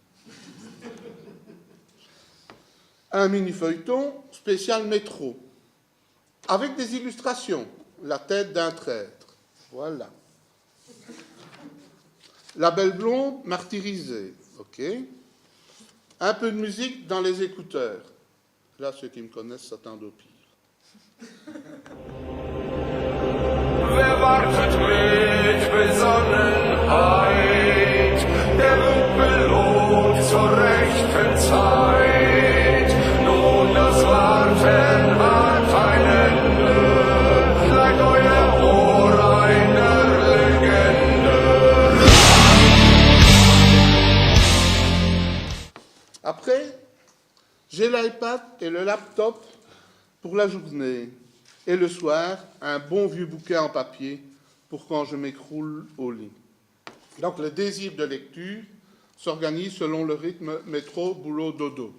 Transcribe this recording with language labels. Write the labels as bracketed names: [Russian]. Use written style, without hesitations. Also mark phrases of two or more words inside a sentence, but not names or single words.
[French] Un mini-feuilleton spécial métro, avec des illustrations, la tête d'un traître. Voilà. La belle blonde martyrisée. OK. Un peu de musique dans les écouteurs. Là, ceux qui me connaissent s'attendent au pire. [German] Wer wartet mit Besonnenheit, der wird belohnt zur rechten Zeit. Nun, das Warten hat ein Ende, leiht euer Ohr einer Legende. [French] Après, j'ai l'iPad et le laptop pour la journée. Et le soir, un bon vieux bouquin en papier pour quand je m'écroule au lit. Donc le désir de lecture s'organise selon le rythme métro, boulot, dodo.